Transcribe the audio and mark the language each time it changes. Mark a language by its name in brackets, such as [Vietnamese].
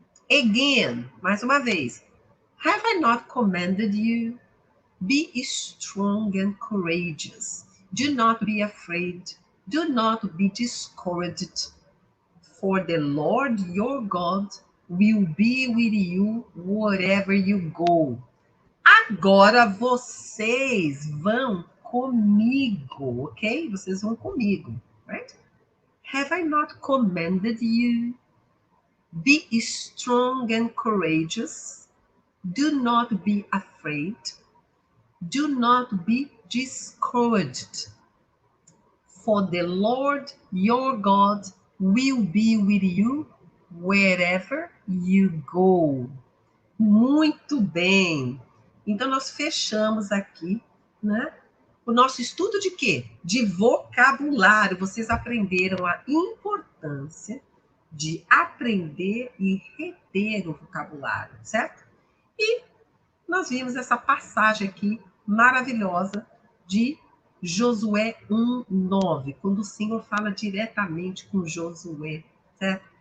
[English] Again, [Portuguese] mais uma vez. [English] Have I not commanded you? Be strong and courageous. Do not be afraid. Do not be discouraged. For the Lord your God will be with you wherever you go. [Portuguese] Agora vocês vão comigo, ok? Vocês vão comigo, [English] right? Have I not commanded you? Be strong and courageous. Do not be afraid. Do not be discouraged. For the Lord your God will be with you wherever you go. [Portuguese] Muito bem. Então, nós fechamos aqui, né? O nosso estudo de quê? De vocabulário. Vocês aprenderam a importância de aprender e reter o vocabulário, certo? E nós vimos essa passagem aqui maravilhosa de Josué 1:9, quando o Senhor fala diretamente com Josué, certo?